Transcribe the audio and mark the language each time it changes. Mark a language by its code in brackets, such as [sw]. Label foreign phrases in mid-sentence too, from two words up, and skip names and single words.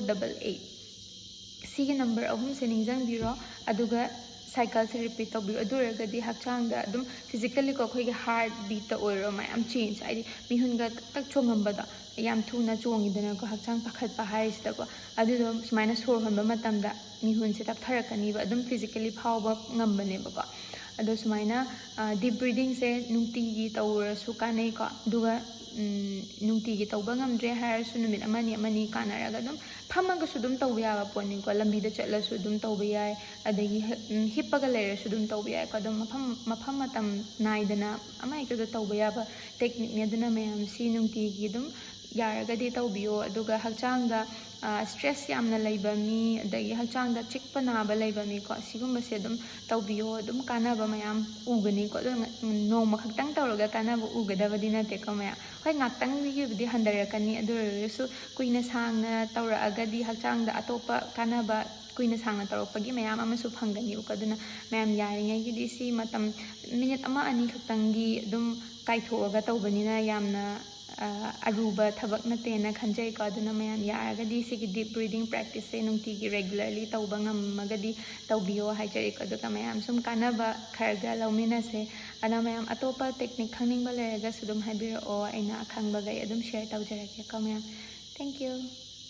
[mni] 488 sigi number ahum se ningjang biro aduga cycle se repeat tawbiyo aduragadi hakchang da adum physically ko khoi heart beat ta oiro mayam change ai mihunga tak chongamba da yam thuna chongidana ko hakchang pakhat pa hai sida ko adu sumaina sor honba matamda mihun se tak tharakani ba adum physically phawba ngambane ba ko ado sumaina [en] deep breathing [mni] se nungti gi tawra su kanai ko duga nungti gi tawba ngamdre har su numit amani kanaraga dum phamaga su dum tawba ya poni ko lambi da chatla su dum tawba ya adagi hippaga leira su dum tawba ya ko dum mafam matam naidana amai ka tawba ya ba technique ne duna mayam si nungti gi dum yaragadi tawbiyo aduga hakchangda stress yamna leiba mi adagi hakchangda chikpa naba leiba mi ko sigumba se dum tawbiyo dum kanaba mayam ugani ko noma khaktang tawraga kanaba ugadabadi nate ko maya hoi ngaktang gi handarakani aduresu kuina sangna tawragadi hakchangda atopa kanaba kuina sangna tawrapagi mayam amasu phangani ukaduna mayam yaringai gi si matam minute ama ani khaktangi dum kaithoga tawbanina yamna aruba thabak natena khanjai ka aduna mayam yaragadi sigi [en] deep breathing practice [mni] se nungtigi regularly tawba ngamagadi tawbiyo haijari ka duka mayam sum kanaba kharga laumina se ana mayam atopa technique khangning ba leraga sudum haibiro o aina akhangba gai adum share tawjarake ka mayam [en] thank you